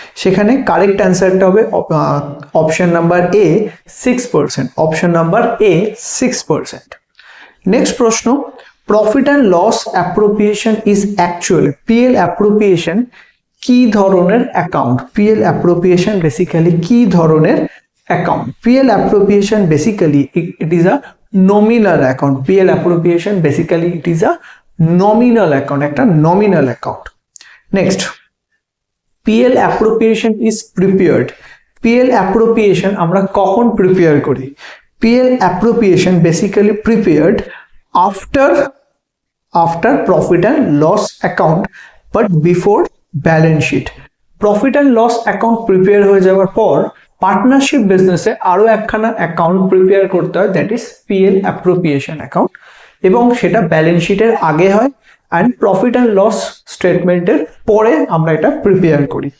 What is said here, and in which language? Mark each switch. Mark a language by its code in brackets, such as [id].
[bn] সেখানে কারেক্ট অ্যান্সারটা হবে option number A 6%, option number A 6%। Next প্রশ্ন, [en] profit and loss appropriation is actually, [bn] PL appropriation কি ধরনের অ্যাকাউন্ট? পিএল অ্যাপ্রোপ্রিয়েশন বেসিক্যালি কি ধরনের account? [en] PL appropriation basically it is a nominal account. PL appropriation basically it is a nominal account, [bn] একটা [en] nominal account. Next, PL appropriation is prepared. [bn] PL appropriation আমরা কখন prepare করি? [en] PL appropriation basically prepared after profit and loss account but before balance sheet. [bn] Profit and loss account prepare হয়ে যাওয়ার পর partnership বিজনেসে আরো একখানা অ্যাকাউন্ট প্রিপেয়ার করতে হয়, [en] that is PL appropriation account, [bn] এবং সেটা ব্যালেন্স শিটের আগে হয় অ্যান্ড প্রফিট অ্যান্ড লস স্টেটমেন্টের পরে আমরা এটা প্রিপেয়ার করি।